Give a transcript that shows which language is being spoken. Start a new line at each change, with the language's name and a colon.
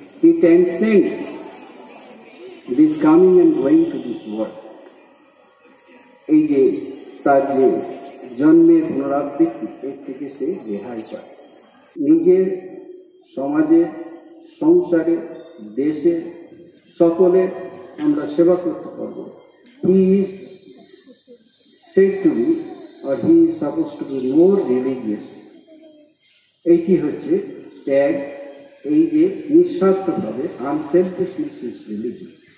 English: He transcends this coming and going to this world.
Bangla: এই যে তার যে জন্মের পুনরাবৃত্তি, এর থেকে সে রেহাই পায়। নিজের সমাজে, সংসারে, দেশে সকলে আমরা সেবা করতে পারব।
English: He is said to be, or he is supposed to be more religious.
Bangla: এইটি হচ্ছে ত্যাগ, এই যে নিঃস্বার্থভাবে,
English: Unselfishness is religion.